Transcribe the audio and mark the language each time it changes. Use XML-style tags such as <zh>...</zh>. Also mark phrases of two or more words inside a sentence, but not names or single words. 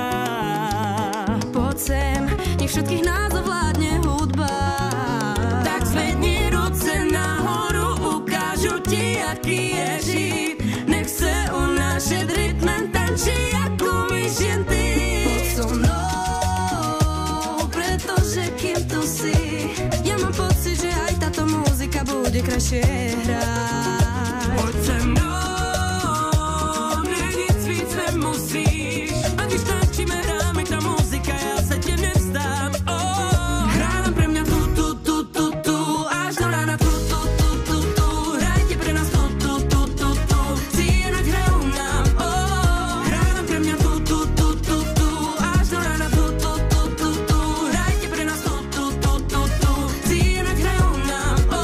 <sk>Poď sem, nech všetkých nás ovládne hudba.</sk> <cs>Tak zvedni ruce nahoru, ukážu ti, jaký je žít. Nech se unášet rytmem, tančí, jak umíš jen ty.</cs> <sk>Poď so mnou, pretože kým tu si, ja mám pocit, že aj táto muzika bude krajšie hrať.</sk> <cs>Pojď se mnou, nic víc nemusíš. A když tančíme, hráme ta muzika, já se tě nevzdám.</cs> <sk>Hrá len pre mňa tu, až do rána tu, hrajte pre nás tu, zínať hrajú nám. Hrá len pre mňa tu, až do rána tu, hrajte pre nás tu, zínať hrajú nám.</sk>